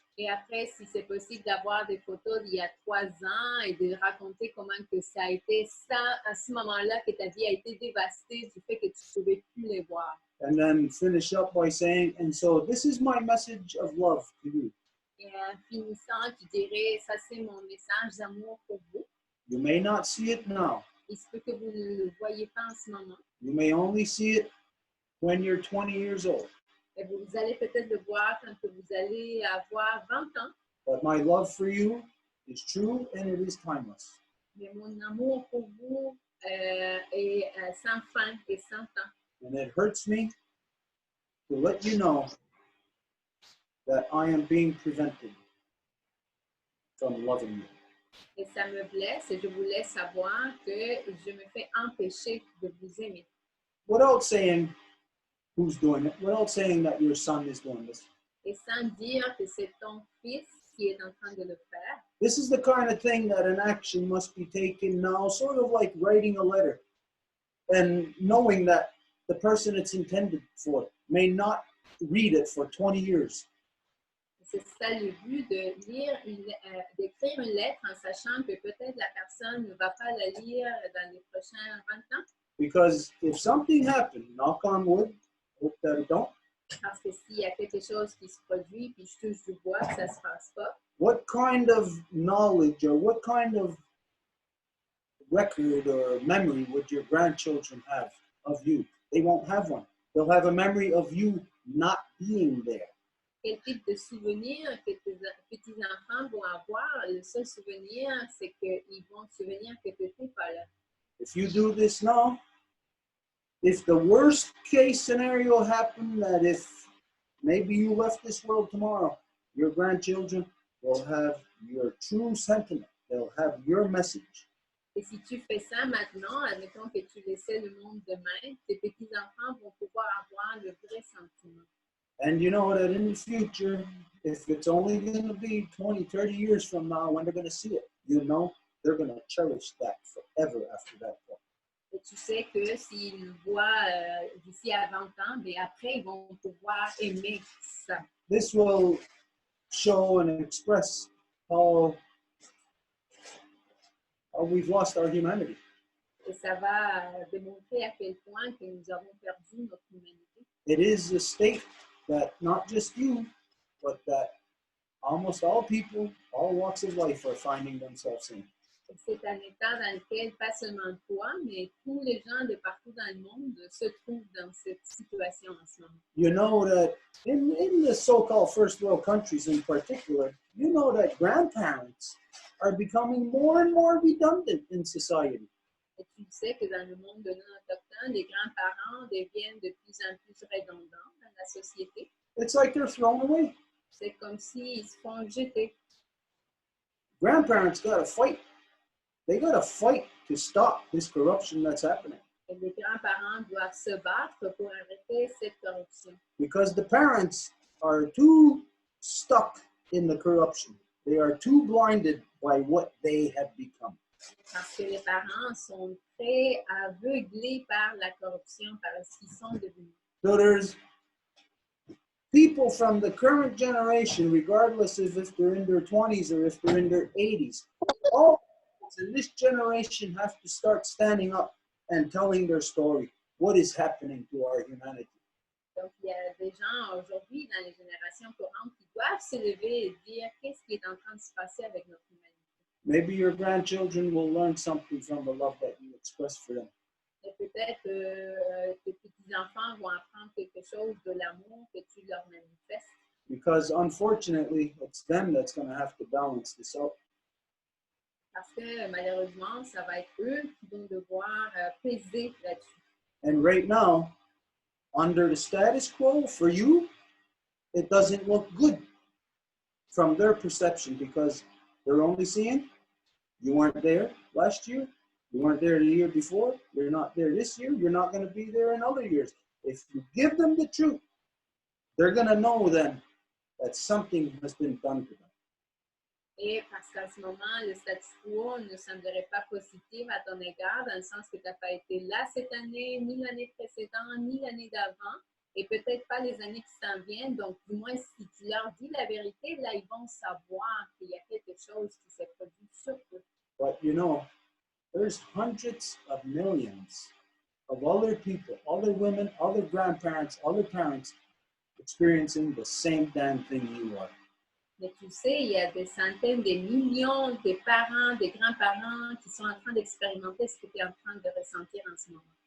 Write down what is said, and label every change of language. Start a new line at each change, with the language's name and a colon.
French: Et après, si c'est possible d'avoir des photos d'il y a 3 ans et de raconter comment que ça a été ça, à ce moment-là que ta vie a été dévastée du fait que tu ne pouvais plus les voir.
English: And then finish up by saying, and so this is my message of love to you.
French: Et en finissant, tu dirais, ça c'est mon message d'amour pour vous.
English: You may not see it now.
French: Il se peut que vous ne le voyez pas en ce moment.
English: You may only see it when you're 20 years old.
French: Et vous allez peut-être le voir quand que vous allez avoir 20 ans.
English: But my love for you is true and it is timeless.
French: Mais mon amour pour vous est sans fin et sans temps.
English: And it hurts me to let you know that I am being prevented from loving you.
French: Et ça me blesse et je vous laisse savoir que je me fais empêcher de vous aimer.
English: Without saying who's doing it, without saying that your son is doing this.
French: Et sans dire que c'est ton fils qui est en train de le faire.
English: This is the kind of thing that an action must be taken now, sort of like writing a letter and knowing that the person it's intended for may not read it for 20 years.
French: C'est ça le but de lire, d'écrire une lettre en sachant que peut-être la personne ne va pas la lire dans les prochains 20 ans.
English: Because if something happened, knock on wood, hope that it don't.
French: Parce que s'il y a quelque chose qui se produit, puis je touche du bois, que ça ne se passe pas,
English: What kind of knowledge or what kind of record or memory would your grandchildren have of you? They won't have one. They'll have a memory of you not being there.
French: quel type de souvenir que tes petits-enfants vont avoir? Le seul souvenir, c'est qu'ils vont se souvenir que tu n'étais pas là.
English: If you do this now, if the worst case scenario happened, that if maybe you left this world tomorrow, your grandchildren will have your true sentiment. They'll have your message.
French: Et si tu fais ça maintenant, admettons que tu laissais le monde demain, tes petits-enfants vont pouvoir avoir le vrai sentiment.
English: And you know that in the future, if it's only going to be 20, 30 years from now when they're going to see it, you know they're going to cherish that forever after that point.
French: Et tu sais que s'ils le voient d'ici à 20 ans, bien après, ils vont pouvoir aimer ça.
English: This will show and express how we've lost our humanity.
French: Et ça va démontrer à quel point que nous avons perdu notre humanité.
English: It is a state that not just you, but that almost all people, all walks of life are finding themselves in.
French: C'est un état dans lequel pas seulement toi, mais tous les gens de partout dans le monde se trouvent dans cette situation en ce moment.
English: You know that in the so-called first world countries in particular, you know that grandparents are becoming more and more redundant in society.
French: Et tu sais que dans le monde de non-autochtones, les grands-parents deviennent de plus en plus redondants dans la société.
English: It's like they're thrown away.
French: C'est comme s'ils se font jeter.
English: Grandparents got to fight. They got to fight to stop this corruption that's happening.
French: Et les grands-parents doivent se battre pour arrêter cette corruption.
English: Because the parents are too stuck in the corruption. They are too blinded by what they have become.
French: Parce que les parents sont très aveuglés par la corruption, par ce qu'ils sont devenus.
English: So there's people from the current generation, regardless of if they're in their 20s or if they're in their 80s, all in this generation have to start standing up and telling their story. What is happening to our humanity?
French: Donc, il y a des gens aujourd'hui dans les générations courantes qui doivent se lever et dire qu'est-ce qui est en train de se passer avec notre humanité.
English: Maybe your grandchildren will learn something from the love that you express for them.
French: Et peut-être tes petits-enfants vont apprendre quelque chose de l'amour que tu leur manifestes.
English: Because unfortunately, it's them that's going to have to balance this out.
French: Parce que malheureusement, ça va être eux qui vont devoir peser là-dessus.
English: And right now, under the status quo, for you, it doesn't look good from their perception because they're only seeing you weren't there last year, you weren't there the year before, you're not there this year, you're not going to be there in other years. If you give them the truth, they're going to know then that something has been done to them.
French: Et parce qu'en ce moment, le status quo ne semblerait pas positif à ton égard, dans le sens que tu n'as pas été là cette année, ni l'année précédente, ni l'année d'avant, et peut-être pas les années qui s'en viennent. Donc, du moins, si tu leur dis la vérité, là, ils vont savoir qu'il y a quelque chose qui s'est produit sur eux.
English: But you know, there's hundreds of millions of other people, other women, other grandparents, other parents experiencing the same damn thing you are.
French: Mais tu sais, il y a des centaines, des millions de parents, de grands-parents qui sont en train d'expérimenter ce que tu es en train de ressentir en ce moment.